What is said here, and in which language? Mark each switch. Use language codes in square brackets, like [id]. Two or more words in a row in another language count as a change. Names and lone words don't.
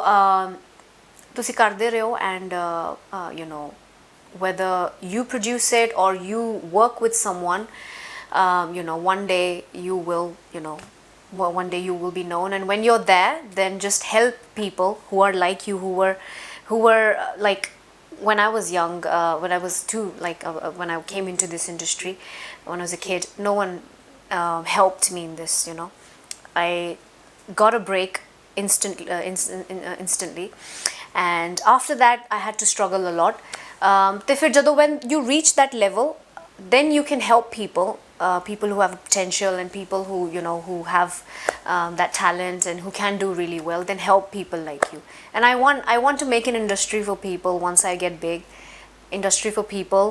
[pa] ਤੁਸੀਂ ਕਰਦੇ ਰਹੋ [en] and you know whether you produce it or you work with someone you know one day you will you know one day you will be known and when you're there then just help people who are like you who were like when I was young when I was when I came into this industry when I was a kid no one helped me in this you know I got a break instantly and after that I had to struggle a lot [pa] ਤੇ ਫਿਰ ਜਦੋਂ [en] when you reach that level then you can help people people who have potential and people who you know who have that talent and who can do really well then help people like you and I want to make an industry for people once I get big industry for people